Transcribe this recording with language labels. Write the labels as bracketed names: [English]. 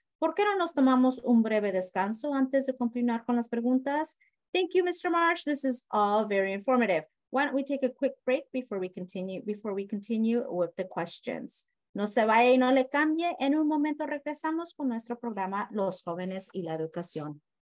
[Spanish] ¿Por qué no nos tomamos un breve descanso antes de continuar con las preguntas? [English] Thank you, Mr. Marsh. This is all very informative. Why don't we take a quick break before we continue with the questions? [Spanish] No se vaya y no le cambie. En un momento regresamos con nuestro programa Los Jóvenes y la Educación.